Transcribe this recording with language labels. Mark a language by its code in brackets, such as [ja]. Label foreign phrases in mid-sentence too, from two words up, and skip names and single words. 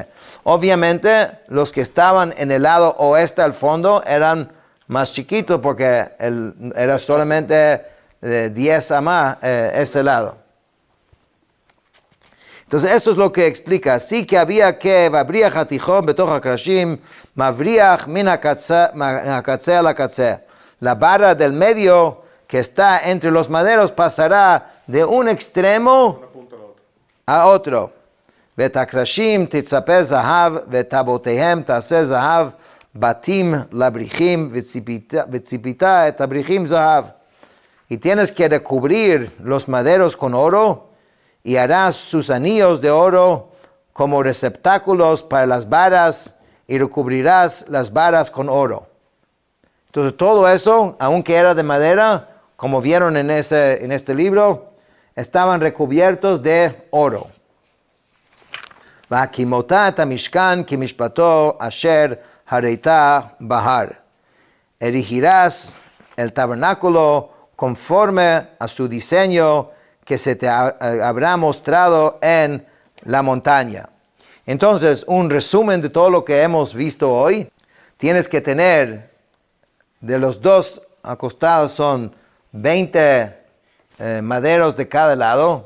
[es] Obviamente los que estaban en el lado oeste al fondo eran más chiquitos porque era solamente 10 a más ese lado. Entonces esto es lo que explica. Sí que había que [he] והבריח התיכן בתוך הקרשים, מבריח מן הקצה אל הקצה. [es] La barra del medio que está entre los maderos pasará de un extremo a otro. [he] והקרשים תצפה זהב, וטבעתיהם תעשה זהב, בתים לבריחים, וצפית את הבריחים זהב. [es] Y tienes que recubrir los maderos con oro, y harás sus anillos de oro como receptáculos para las varas, y recubrirás las varas con oro. Entonces todo eso, aunque era de madera, como vieron en este libro, estaban recubiertos de oro. [he] והקמת המשכן כמשפטו אשר הראית בהר. [es] Erigirás el tabernáculo conforme a su diseño que se te habrá mostrado en la montaña. Entonces, un resumen de todo lo que hemos visto hoy. Tienes que tener, de los dos acostados son 20 maderos de cada lado.